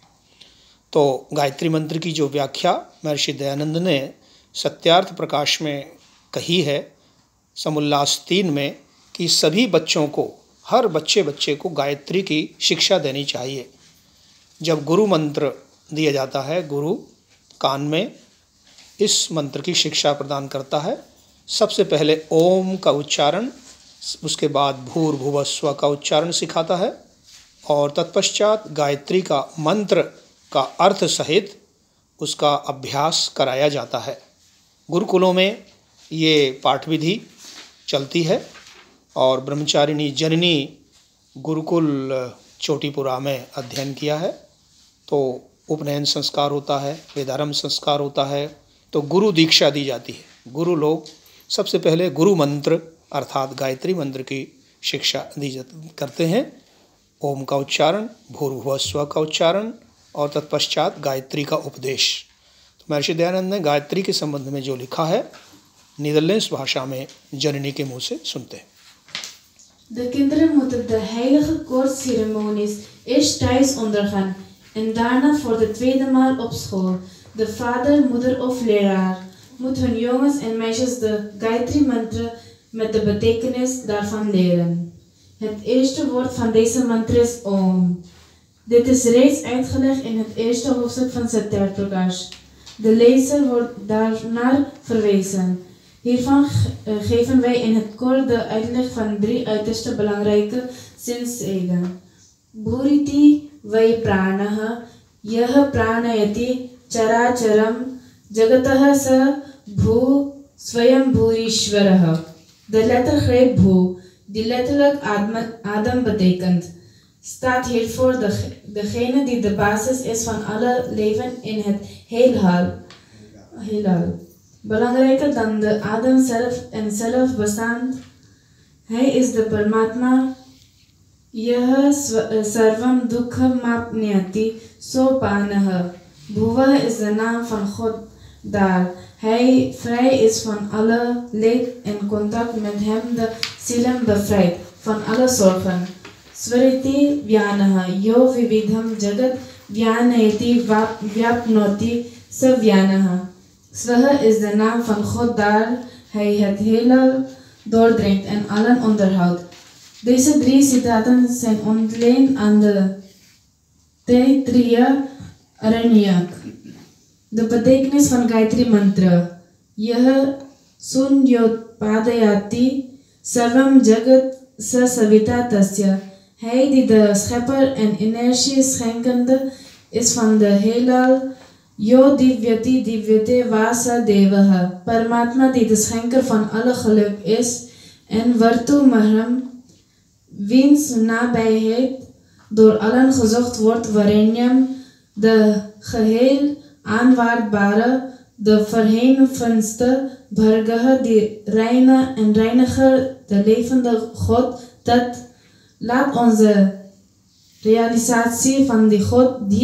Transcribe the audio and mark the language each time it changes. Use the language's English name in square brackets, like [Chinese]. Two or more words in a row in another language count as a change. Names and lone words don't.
[Hindi] तो गायत्री मंत्र की जो व्याख्या महर्षि दयानंद ने सत्यार्थ प्रकाश में कही है, समुल्लास 3 में, कि सभी बच्चों को, हर बच्चे को गायत्री की शिक्षा देनी चाहिए। जब गुरु मंत्र दिया जाता है, गुरु कान में इस मंत्र की शिक्षा प्रदान करता है। सबसे पहले ओम का उच्चारण, उसके बाद [Sanskrit] भूर्भुवः स्वः [Hindi] का उच्चारण सिखाता है और तत्पश्चात गायत्री का मंत्र का अर्थ सहित उसका अभ्यास कराया जाता है। गुरुकुलों में ये पाठ विधि चलती है और ब्रह्मचारिणी जननी गुरुकुल चोटीपुरा में अध्ययन किया है। तो उपनयन संस्कार होता है, वेदारंभ संस्कार होता है, तो गुरु दीक्षा दी जाती है। गुरु लोग सबसे पहले गुरु मंत्र अर्थात गायत्री मंत्र की शिक्षा करते हैं। ओम का उच्चारण, [Sanskrit] भूर्भुवः स्वः [Hindi] का उच्चारण और तत्पश्चात गायत्री का उपदेश। तो महर्षि दयानंद ने गायत्री के संबंध में जो लिखा है नीदरलैंड्स भाषा में जननी के मुँह से सुनते हैं। [Dutch] De kinderen moeten de heilige koortsceremonies eerst thuis ondergaan en daarna voor de tweede maal op school. De vader, moeder of leraar moet hun jongens en meisjes de Gayatri mantra met de betekenis daarvan leren. Het eerste woord van deze mantra is Om. Dit is reeds uitgelegd in het eerste hoofdstuk van Satyarth Prakash. De lezer wordt daarnaar verwezen. Hiervan geven wij in het kort de uitleg van 3 uiterste belangrijke zinzegen. [Sanskrit] Bhuriti vai pranaha, yah pranayati characharam, jagatah sa bhu swayam bhurishwarah. [Dutch] De lettergreep bhu, die letterlijk adem betekent, staat hiervoor degene die de basis is van alle leven in het heelal. Belangrijker dan de adem zelf en zelfbestand. Hij is de Paramatma. [Sanskrit] Yah sarvam dukha mapnyati sopanah. [Dutch] Bhuva is de naam van God daar hij vrij is van alle leed en contact met hem de zielen bevrijdt van alle zorgen. [Sanskrit] Swariti vyanah yo vividham jagat vyanayati vyapnoti sa vyanah. [Dutch] Swaha is de naam van God daar hij het heelal doordringt en allen onderhoudt. Deze 3 citaten zijn ontleend aan de Taittiriya Aranyak. De betekenis van Gayatri mantra. [Sanskrit] Yah sunyotpadayati sarvam jagat sa savita tasya. [Dutch] Hij die de schepper en energie schenkende is van de heelal. [Sanskrit] Yo divyati divyate vasa devaha. [Dutch] Paramatma die de schenker van alle geluk is. En waartoe mahram, wiens nabijheid door allen gezocht wordt, Varenyam, de geheel aanvaardbare, de verhevenste, Bhargaha, die reine en reiniger, de levende God, dat laat onze realisatie van die God,